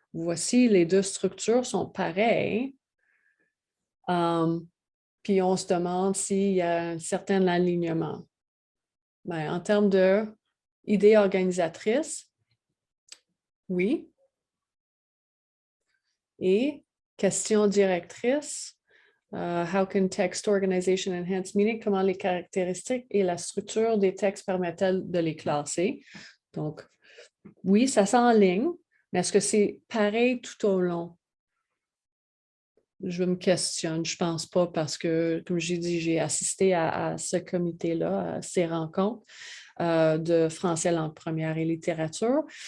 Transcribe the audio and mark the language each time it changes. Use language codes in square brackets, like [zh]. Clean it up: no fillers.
[fr] Voici, les deux structures sont pareilles. Puis on se demande s'il y a un certain alignement. Ben, en termes d'idées organisatrices, oui. Et question directrice, [en] how can text organization enhance meaning? [fr] Comment les caractéristiques et la structure des textes permettent-elles de les classer? Donc, oui, ça s'enligne, mais est-ce que c'est pareil tout au long? Je me questionne, je ne pense pas parce que, comme j'ai dit, j'ai assisté à ce comité-là, à ces rencontres de français langue première et littérature.